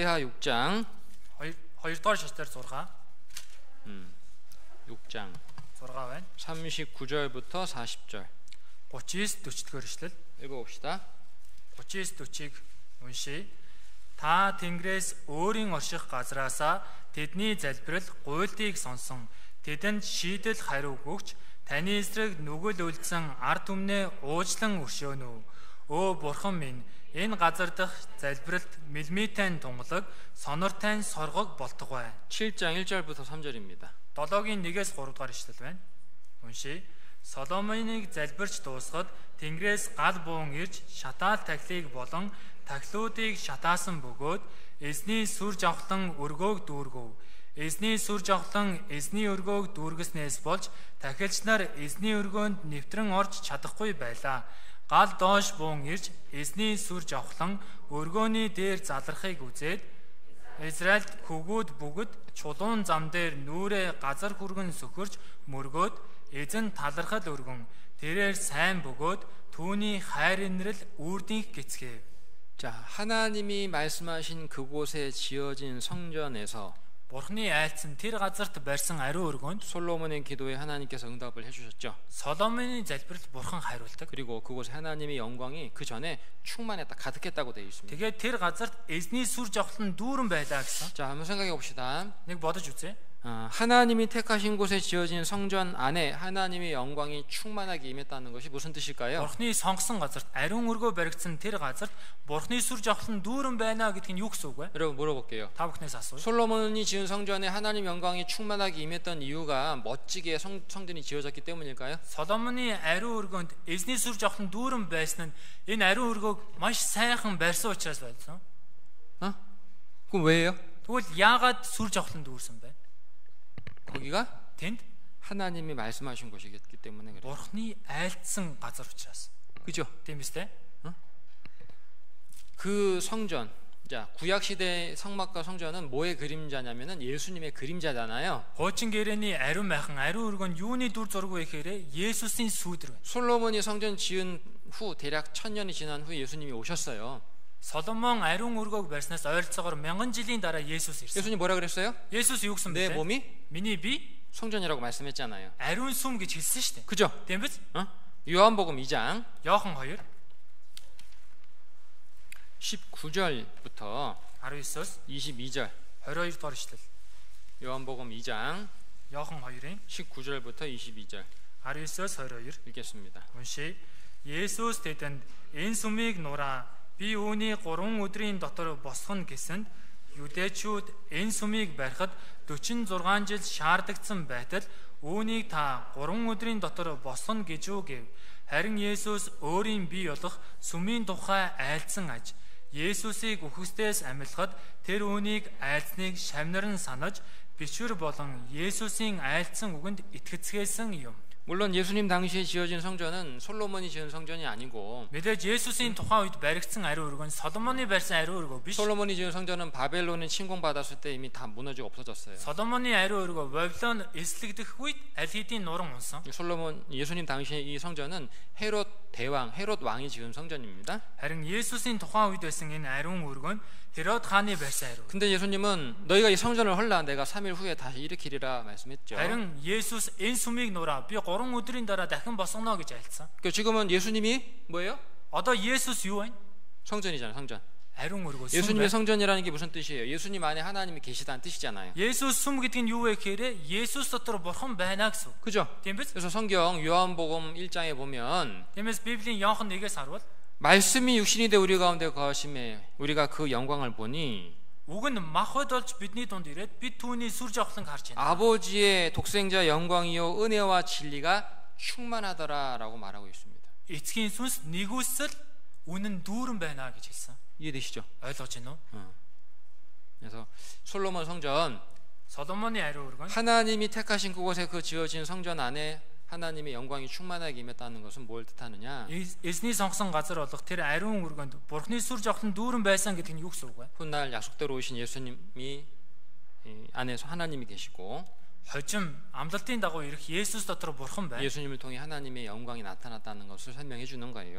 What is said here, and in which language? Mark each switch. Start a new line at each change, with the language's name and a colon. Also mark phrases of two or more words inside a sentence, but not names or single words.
Korean: 역대하 6장
Mongolian: 2-р шаштар 6
Korean: 6장
Mongolian: 6 байна.
Korean: 39절부터 40절
Mongolian: 39 40-р эшлэл.
Korean: 읽어봅시다.
Mongolian: 39 40-ыг уншийе. Та Тэнгэрээс өөрийн орших газраасаа тэдний залбирал гуйлтыг сонсон. Тэдэнд шийдэл хариу өгч таны эсрэг нүгэл үлдсэн ард түмнээ уучлан өршөөнө. Өө Бурхан минь, энэ газар дах залбиралт мэлмитэн тунгалаг, сонортайн соргог болтугай.
Korean: 7장 1절부터 3절입니다.
Mongolian: 7-гийн 1-ээс 3 дугаар эшлэл байна. Уншийе. Соломоныг залбирч дуусгаад Тэнгэрээс гал буун ирж шатаал тахлыг болон тахлуудыг шатаасан бөгөөд эзний сүр жавхлан өргөөг дүүргэв. Эзний сүр жавхлан эзний өргөөг дүүргэснээс болж тахилч нар эзний өргөөнд нэвтрэн орж чадахгүй байлаа. Гал доош буун ирж эзний сүр жавхлан өргөөний дээр залрахыг үзээд Израильд хөгүүд бүгд чулуун зам дээр нүрээ газар хүргэн сөхөрж мөргөөд эзэн талархал өргөн тэрээр сайн бөгөөд түүний хайр инрэл үрдийнх гэцгээв.
Korean: 자, 하나님이 말씀하신 그곳에 지어진 성전에서
Mongolian: Бурхны айлцсан тэр газарт барьсан ариун өргөнд
Korean: 솔로몬의 기도에 하나님께서 응답을 해주셨죠.
Mongolian: Соломоны залбиралд Бурхан хариулдаг.
Korean: 그리고 그곳에 하나님의 영광이 그 전에 충만했다, 가득했다고 되어 있습니다.
Mongolian: Тэгээд тэр газарт эзний сүр жавхлан дүүрэн байлаа гэсэн.
Korean: 자, 한번 생각해 봅시다.
Mongolian: Нэг бодож үзье.
Korean: 하나님이 택하신 곳에 지어진 성전 안에 하나님의 영광이 충만하게 임했다는 것이 무슨 뜻일까요?
Mongolian: Бурхны сонгосон газарт ариун өргөө баригдсан тэр газарт Бурхны сүр жавхлан дүүрэн байна гэдг нь юу гэсэн үг вэ?
Korean: 여러분 물어볼게요.
Mongolian: Та бүхнээс асууя.
Korean: 솔로몬이 지은 성전에 하나님 영광이 충만하게 임했던 이유가 멋지게 성전이 지어졌기 때문일까요?
Mongolian: Соломоны ариун өргөнд эзний сүр жавхлан дүүрэн байсан нь энэ ариун өргөөг маш сайхан барьсан учраас байсан.
Korean: 그럼 왜요?
Mongolian: Тэгвэл яагаад сүр жавхлан дүүрсэн бэ?
Korean: 거기가
Mongolian: Тэнд
Korean: 하나님이 말씀하신 곳이기 때문에 그래요.
Mongolian: Бурхны айлдсан газар учраас.
Korean: 그죠?
Mongolian: Тийм биз дээ?
Korean: 그 성전, 자, 구약 시대 성막과 성전은 뭐의 그림자냐면은 예수님의 그림자잖아요.
Mongolian: Хуучин гэрээний ариун майхан ариун өргөнд юуны дүр зураг вэ гэхээр Есүсийн сүйдэр байна.
Korean: 솔로몬이 성전 지은 후 대략 1000년이 지난 후에 예수님이 오셨어요.
Mongolian: Соломон ариун өргөөг барьснаас ойролцоогоор 1000 жилийн дараа Есүс ирсэн.
Korean: 예수님 뭐라 그랬어요?
Mongolian: Есүс юу гэсэн бэ?
Korean: 내 몸이
Mongolian: Миний бие
Korean: 성전이라고 말씀했잖아요.
Mongolian: ариун сүм гэж хэлсэн шүү дээ.
Korean: 그죠?
Mongolian: Тийм биз?
Korean: 요한복음 2장
Mongolian: Иохан 2
Korean: 19절부터
Mongolian: 19-оос
Korean: 22절
Mongolian: 22 дугаар ишлэл.
Korean: 요한복음 2장
Mongolian: Иохан 2-ын
Korean: 19절부터 22절
Mongolian: 19-оос 22
Korean: 읽겠습니다.
Mongolian: уншийе. Есүс тэдэнд энэ сүмийг нураа би үүний 3 өдрийн дотор босгоно гэсэнд юдэчүүд энэ сүмийг барихад 46 жил шаардагдсан байтал үүнийг та 3 өдрийн дотор босгоно гэж үү гэв. Харин Есүс өөрийн бие болох сүмийн тухай айлдсан аж. Есүсийг үхэгсдээс амьлахад тэр үүнийг айлдсныг шавнар нь санаж бичвэр болон Есүсийн айлдсан үгэнд итгэцгээсэн юм.
Korean: 물론 예수님 당시에 지어진 성전은 솔로몬이 지은 성전이 아니고
Mongolian: Мэдээж Есүсийн тухайн үед баригдсан ариун өргөн Соломоны барьсан 아리ун өргөө биш.
Korean: 솔로몬이 지은 성전은 바벨론에 침공받았을 때 이미 다 무너지고 없어졌어요.
Mongolian: Соломоны ариун өргөө Вавилон эслэгдэх үед аль хэдийн нуран унсан.
Korean: 솔로몬 예수님 당시에 이 성전은 헤롯 대왕, 헤롯 왕이 지은 성전입니다.
Mongolian: Харин Есүсийн тухайн үед байсан энэ ариун өргөн Херод хааны барьсан ариун.
Korean: 근데 예수님은 너희가 이 성전을 헐라 내가 3일 후에 다시 일으키리라 말씀했죠.
Mongolian: Харин Есүс энэ сүмийг нураа би 3 өдрийн дараа дахин босгоно гэж айлцсан.
Korean: 그러니까 지금은 예수님이 뭐예요?
Mongolian: Одоо Есүс юу вэ?
Korean: 성전이잖아요, 성전.
Mongolian: Ариун өргөө сүм.
Korean: 예수님의 성전이라는 게 무슨 뜻이에요? 예수님 안에 하나님이 계시다는 뜻이잖아요.
Mongolian: Есүс сүм гэдэг нь юу вэ гэхээр Есүс дотор бурхан байна гэсэн.
Korean: 그죠?
Mongolian: Тийм биз?
Korean: 그래서 성경 요한복음 1장에 보면
Mongolian: Тиймээс Библийн Иохан 1-ээс харуул
Korean: 말씀이 육신이 돼 우리 가운데 거하심에 우리가 그 영광을 보니
Mongolian: үг нь махбод болж бидний дунд ирээд бид түүний сүр жавхлан харж байна.
Korean: 아버지의 독생자 영광이요 은혜와 진리가 충만하더라라고 말하고 있습니다.
Mongolian: Эцгийн сүнс нэгүсэл үнэн дүүрэн байна гэж хэлсэн.
Korean: 이해되시죠?
Mongolian: ойлгож байна уу?
Korean: 그래서 솔로몬 성전
Mongolian: Соломоны ариун өргөн
Korean: 하나님이 택하신 그곳에 그 지어진 성전 안에 하나님의 영광이 충만하게 임했다는 것은 뭘 뜻하느냐?
Mongolian: эзний сонгосон газар болох тэр ариун өргөнд бурхны сүр жавхлан дүүрэн байсан гэдэг нь юу гэсэн үг вэ?
Korean: 훗날 약속대로 오신 예수님이 안에서 하나님이 계시고
Mongolian: хожим амлалтын дагуу ирэх Есүс дотор бурхан байна.
Korean: 예수님을 통해 하나님의 영광이 나타났다는 것을 설명해 주는 거예요.